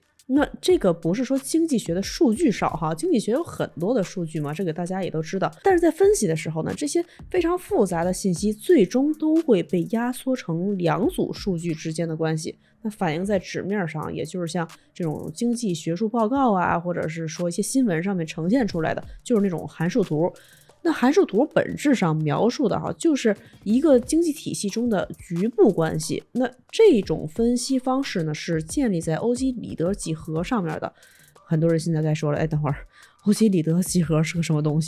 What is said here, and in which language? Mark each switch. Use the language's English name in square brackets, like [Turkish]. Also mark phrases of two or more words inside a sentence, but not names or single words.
[Chinese] 那这个不是说经济学的数据少哈，经济学有很多的数据嘛，这个大家也都知道。但是在分析的时候呢，这些非常复杂的信息最终都会被压缩成两组数据之间的关系。那反映在纸面上，也就是像这种经济学术報告啊，或者是說一些新聞上面呈現出來的，就是那種函數圖。那函數圖本質上描述的就是一個經濟體系中的局部關係。那這種分析方式呢，是建立在歐幾里得幾何上面的。很多人現在該說了，等會兒歐幾里得幾何是個什麼東西？